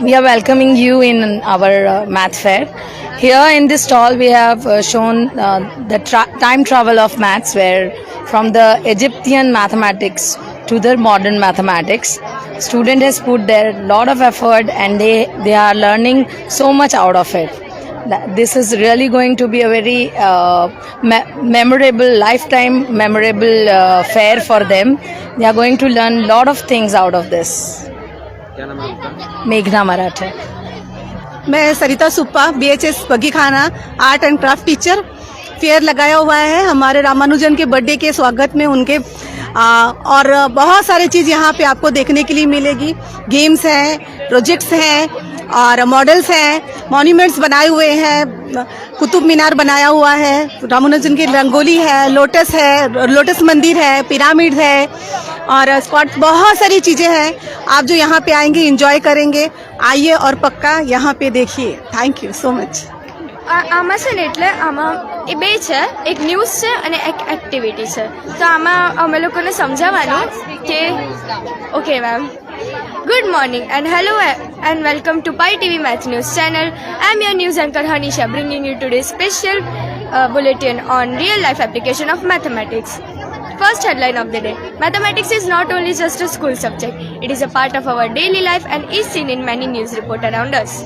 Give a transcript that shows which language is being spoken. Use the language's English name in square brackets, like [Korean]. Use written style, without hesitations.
[English] We are welcoming you in our math fair. Here in this stall we have shown the time travel of maths, where from the Egyptian mathematics to the modern mathematics, student has put their lot of effort and they are learning so much out of it. This is really going to be a very memorable, lifetime memorable fair for them. They are going to learn lot of things out of this. [Hindi] क्या नाम है आपका? मेघना मराठे. मैं सरिता Suppa, BHS बगीखाना art and craft teacher. Fair लगाया हुआ है हमारे रामानुजन के बर्थडे के स्वागत में उनके, और बहुत सारी चीज़ यहाँ पे आपको देखने के लिए मिलेगी. गेम्स हैं, प्रोजेक्ट्स हैं और मॉडल्स हैं, मॉन्यूमेंट्स बनाए हुए हैं, कुतुब मीनार बनाया हुआ है, रामानुजन की रंगोली है, लोटस मंदिर है, पिरामिड है और स्पॉट, बहुत सारी चीज़ें हैं. आप जो यहाँ पे आएंगे एंजॉय करेंगे. आइए और पक्का यहाँ पे देखिए. [English] Thank you so much. [Gujarati] આમાં છે ને એટલે આમાં એ બે છે, એક ન્યૂઝ છે અને એક એક્ટિવિટી છે. તો આમાં અમે લોકોને સમજાવવાનું કે okay ma'am. [English] Good morning and hello and welcome to Pi TV Math News channel. I am your news anchor Hanisha, bringing you today's special bulletin on real life application of mathematics. First headline of the day: mathematics is not only just a school subject, it is a part of our daily life and is seen in many news reports around us.